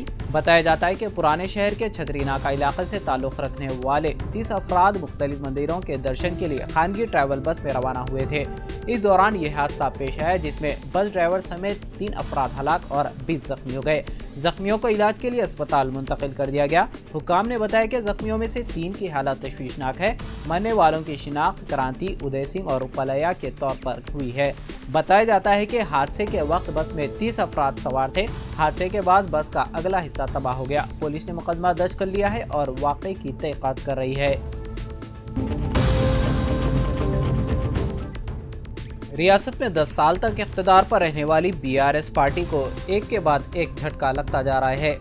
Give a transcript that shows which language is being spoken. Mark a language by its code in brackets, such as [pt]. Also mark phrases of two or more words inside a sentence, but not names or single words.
[ur] بتایا جاتا ہے کہ پرانے شہر کے چھتری ناکہ علاقے سے تعلق رکھنے والے 30 افراد مختلف مندروں کے درشن کے لیے خانگی ٹریول بس میں روانہ ہوئے تھے۔ اس دوران یہ حادثہ پیش آیا جس میں بس ڈرائیور سمیت 3 افراد ہلاک اور 20 زخمی ہو گئے۔ زخمیوں کو علاج کے لیے اسپتال منتقل کر دیا گیا۔ حکام نے بتایا کہ زخمیوں میں سے 3 کی حالت تشویشناک ہے۔ مرنے والوں کی شناخت کرانتی، ادے سنگھ اور پلیا کے طور پر ہوئی ہے۔ بتایا جاتا ہے کہ حادثے کے وقت بس میں 30 افراد سوار تھے۔ حادثے کے بعد بس کا اگلا حصہ تباہ ہو گیا۔ پولیس نے مقدمہ درج کر لیا ہے اور واقعے کی تحقیقات کر رہی ہے۔ ریاست میں 10 سال تک اقتدار پر رہنے والی BRS پارٹی کو ایک کے بعد ایک جھٹکا لگتا جا رہا ہے۔